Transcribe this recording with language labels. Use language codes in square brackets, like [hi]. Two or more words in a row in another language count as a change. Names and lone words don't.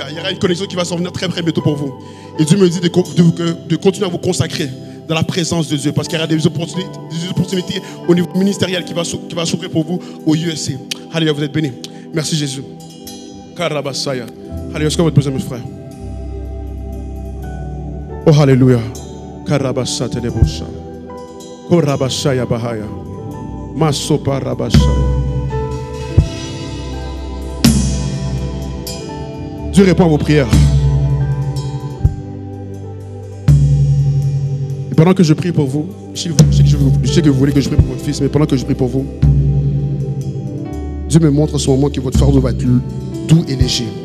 [fr] Il y aura une connexion qui va s'en venir très très bientôt pour vous. Et Dieu me dit de continuer à vous consacrer dans la présence de Dieu. Parce qu'il y aura des opportunités au niveau ministériel qui va s'ouvrir pour vous au USA. Alléluia, vous êtes bénis. Merci Jésus. Karabasaya. Alléluia, est-ce que vous êtes besoin, mes frères? Oh, alléluia. Karabasate lebosha. Korabashaya bahaya. Masopa rabashaya. Dieu répond à vos prières. Et pendant que je prie pour vous, je sais que vous voulez que je prie pour votre fils, mais pendant que je prie pour vous, Dieu me montre en ce moment que votre fardeau va être doux et léger.